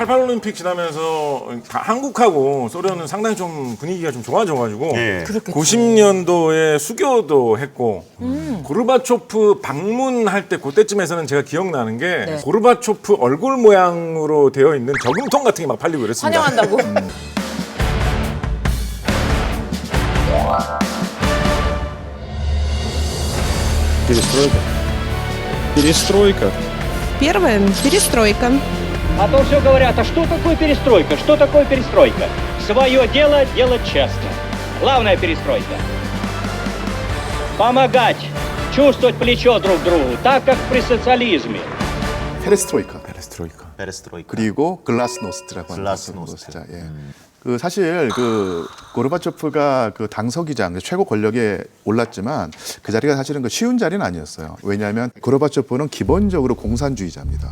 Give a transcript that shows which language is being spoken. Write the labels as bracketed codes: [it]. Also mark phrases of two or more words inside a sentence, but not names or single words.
[ko] 88 올림픽 지나면서 한국하고 소련은 상당히 좀 분위기가 좀 좋아져가지고 예. 그렇겠지. 90년도에 수교도 했고 고르바초프 방문할 때 그때쯤에서는 제가 기억나는 게 네. 고르바초프 얼굴 모양으로 되어 있는 저금통 같은 게 막 팔리고 그랬습니다. 환영한다고. [ru] Перестройка. Первое – перестройка. А то все говорят, а что такое перестройка? Что такое перестройка? Свое дело делать честно. Главная перестройка. Помогать, чувствовать плечо друг другу, так как при социализме. [ko] 페레스트로이카. 베레스트로이카. 그리고 글라스노스트라고 하는 글라스노스트. 것이죠. 예. 그 사실 그 고르바초프가 그 당서기장 최고 권력에 올랐지만 그 자리가 사실은 그 쉬운 자리는 아니었어요. 왜냐하면 고르바초프는 기본적으로 공산주의자입니다.